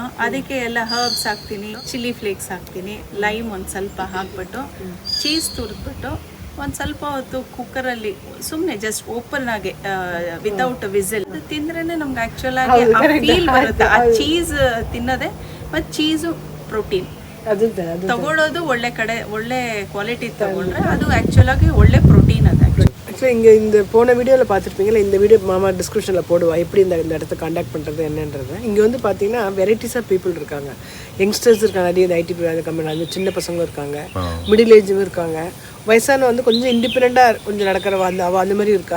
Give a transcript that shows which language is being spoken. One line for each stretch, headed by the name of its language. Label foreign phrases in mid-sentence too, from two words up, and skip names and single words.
Kannada: ಅದಕ್ಕೆ ಎಲ್ಲ ಹರ್ಬ್ಸ್ ಹಾಕ್ತೀನಿ,
English: chilli flakes
Kannada: ಹಾಕ್ತೀನಿ, ಲೈಮ್ ಒಂದು ಸ್ವಲ್ಪ ಹಾಕ್ಬಿಟ್ಟು ಚೀಸ್ ತುರಿದ್ಬಿಟ್ಟು ಒಂದು ಸ್ವಲ್ಪ ಹೊತ್ತು ಕುಕ್ಕರಲ್ಲಿ ಸುಮ್ಮನೆ
English: just open
Kannada: ಆಗಿ
English: without whistle
Kannada: ತಿಂದ್ರೇನೆ ನಮ್ಗೆ ಆಕ್ಚುಲ್ ಆಗಿ ಫೀಲ್ ಬರುತ್ತೆ. ಆ ಚೀಸ್ ತಿನ್ನೋದೆ ಮತ್ತು ಚೀಸು ಪ್ರೋಟೀನ್ ತಗೊಳ್ಳೋದು ಒಳ್ಳೆ ಕಡೆ ಒಳ್ಳೆ ಕ್ವಾಲಿಟಿ ತಗೊಂಡ್ರೆ ಅದು ಆಕ್ಚುಯಲ್ ಆಗಿ ಒಳ್ಳೆ ಪ್ರೋಟೀನ್ ಅದು.
Tamil: ஆக்சுவலி இங்கே இந்த போன வீடியோவில் பார்த்துருப்பீங்களா, இந்த வீடியோ மாமா டிஸ்கிரிப்ஷனில் போடுவா எப்படி இந்த இடத்த காண்டாக்ட் பண்ணுறது என்னன்றது. இங்கே வந்து பார்த்தீங்கன்னா
English: varieties of people
Tamil: இருக்காங்க. யங்ஸ்டர்ஸ் இருக்காங்க, நிறைய ஐடி கம்பெனி, அது சின்ன பசங்க இருக்காங்க,
English: middle age
Tamil: இருக்காங்க, வயசான வந்து கொஞ்சம் இண்டிபெண்ட்டாக கொஞ்சம் நடக்கிற அந்த மாதிரி இருக்கா.